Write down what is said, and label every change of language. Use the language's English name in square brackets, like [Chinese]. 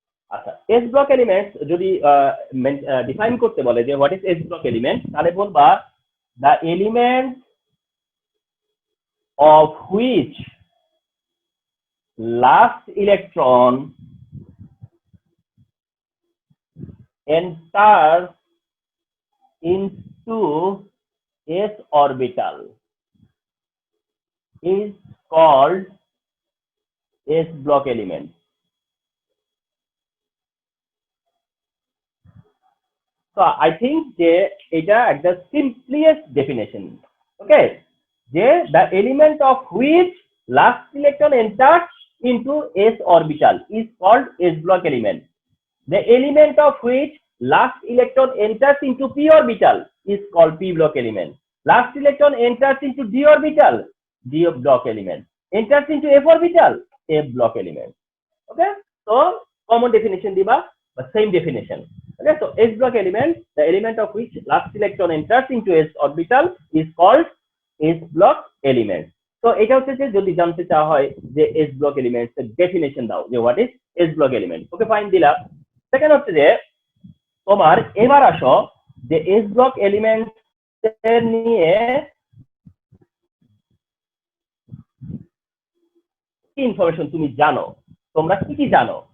[English] আচ্ছা, s block elements [Bangla] যদি define করতে বলে যে [English] what is s block element, [Bangla] তাহলে বলবা [English] The element of which last electron enters into s orbital is called s block element. So I think [Bangla] যে এটা একটা [English] simplest definition. Okay, যে the element of which last electron enters into s orbital is called s block element. The element of which last electron enters into p orbital is called p block element. Last electron enters into d orbital, d block element. Enters into f orbital, f block element. Okay, so common definition diba, but same definition. Okay, so s block element, the element of which last electron enters into s orbital is called s block element. [Bangla] So এটা হচ্ছে যে যদি জানতে চাওয়া হয় যে s block element এর definition দাও যে [English] what is s block element. [Bangla] Okay, fine দিলা। সেকেন্ড হচ্ছে যে তোমার এবার আসো যে এস ব্লক এলিমেন্ট নিয়ে কি ইনফরমেশন তুমি জানো, তোমরা কি কি জানো।